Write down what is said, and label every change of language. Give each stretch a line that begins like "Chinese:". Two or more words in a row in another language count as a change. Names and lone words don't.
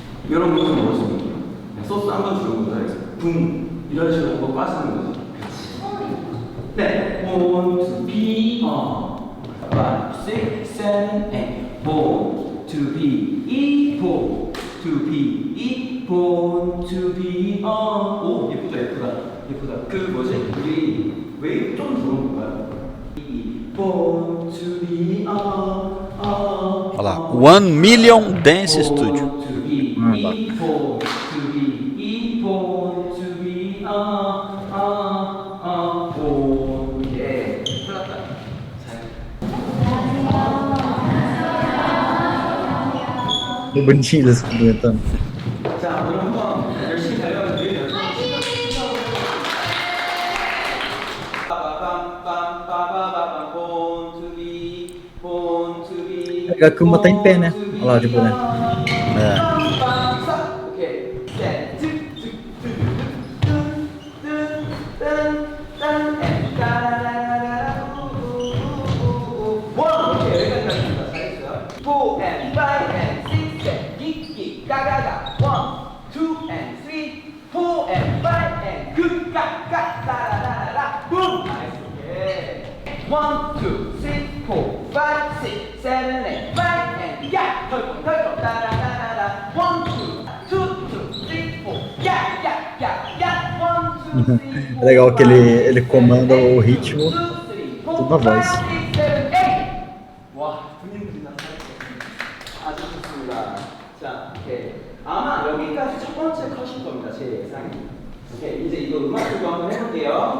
Korean: 이런 것도 넣어주는 거야. 소스 한번 주는 거다. 붕 이런 식으로 한번 빠지는 거지. 네, 1, 2, B, 5, 6, 7, 8.
English: Born to be, E, born to be, E, born to be.
Korean: 오, 예쁘다, 예쁘다, 예쁘다. 그 뭐지? 우리 웨이브 좀 들어오는 거야.
English: E, born to be,
Portuguese: Olha lá, 1 Million Dance Studio.
English: born to be, E, born to be, E, born to be, born.
Korean: 예, 풀렸다.
Portuguese: Que bonitinho eles cantando.
Korean: 자, 오늘 한번 열심히 달려가는 저희 연습. 빠바밤빰
English: born to be, born to be.
Portuguese: Legal que uma tá em pé, né? Olha lá, de boné.
Korean: 오케이. 셋, 원. 오케이, 여기까지 잘했어요.
English: 4 and 5 and 6 and 긱긱 가가가 1, 2 and 3, 4 and 5 and 그까까 따라라라라 붐. 나이스. 오케이. 1, 2, 3, 4, 5, 6, 7, 8, 9 and 야 털컹 털컹 따라라라라 1, 2, 2, 3, 4 야야야야 1, 2, 3, 4
Portuguese: É legal que ele comanda o ritmo, tudo na voz.
Korean: 와, 분위기 나타났어요. 아주 좋습니다. 자, 오케이. 아마 여기까지 첫 번째 컷일 겁니다. 제 예상이. 오케이, 이제 이거 음악 들고 한번 해볼게요.